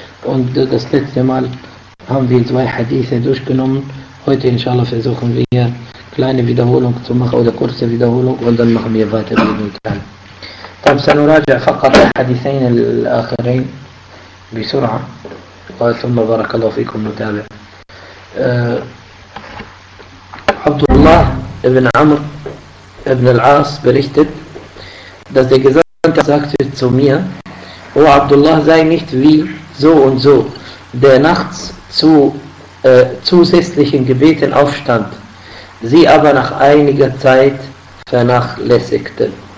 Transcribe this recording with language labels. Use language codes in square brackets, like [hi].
[de] Und das letzte Mal haben wir zwei Hadithe durchgenommen. Heute, inshallah, versuchen wir hier kleine Wiederholung zu machen oder kurze Wiederholung und dann machen wir weiter mit dem Kern. [ar] طيب سنراجع فقط الحديثين الآخرين بسرعة ثم بارك الله فيكم نتابع. [de] عبد الله بن عمر بن العاص berichtet, dass der Gesandte sagte zu mir, O Abdullah, sei nicht wie so und so, der nachts zu zusätzlichen Gebeten aufstand, sie aber nach einiger Zeit vernachlässigte.